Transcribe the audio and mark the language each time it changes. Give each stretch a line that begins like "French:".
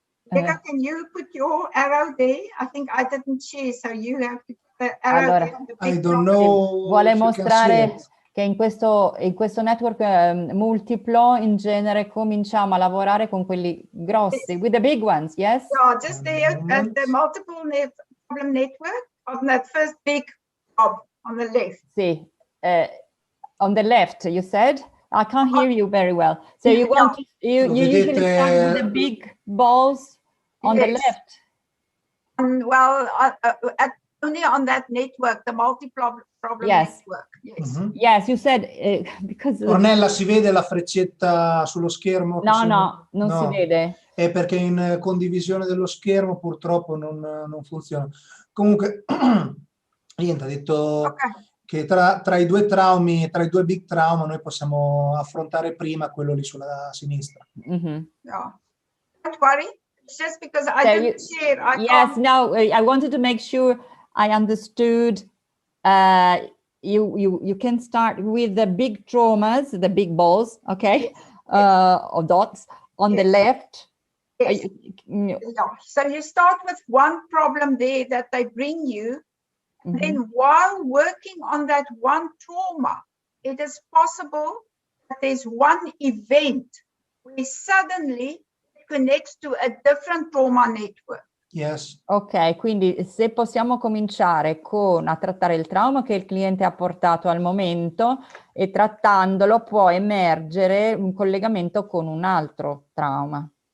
English: Becca, can you put your arrow there? I think I didn't share, so you have to put the arrow
Italian: Allora,
English: there. The big I don't know.
Italian: Vuole mostrare che in questo network multiplo in genere cominciamo a lavorare con quelli grossi,
English: with the big ones, yes? Yeah, just there at the multiple problem network on that first big blob on the left. Sì, on the left, you said? I can't hear you very well. So you want to, you usually start with the big balls on the left? Well, only on that network, the multi-problem network. Yes. Yes, you said because
Italian: Ornella, si vede la freccetta sullo schermo? No, non si vede. È perché in condivisione dello schermo purtroppo non funziona. Comunque, niente, ha detto che tra i due traumi, tra i due big trauma, noi possiamo affrontare prima quello lì sulla sinistra.
English: Yeah. Don't worry. It's just because I didn't share. No, I wanted to make sure I understood. You can start with the big traumas, the big balls, okay, or dots on the left. Yes. So you start with one problem there that they bring you. Then while working on that one trauma, it is possible that there's one event where suddenly it connects to a different trauma network. Yes.
Italian: Ok, quindi se possiamo cominciare a trattare il trauma che il cliente ha portato al momento e trattandolo può emergere un collegamento con un altro trauma.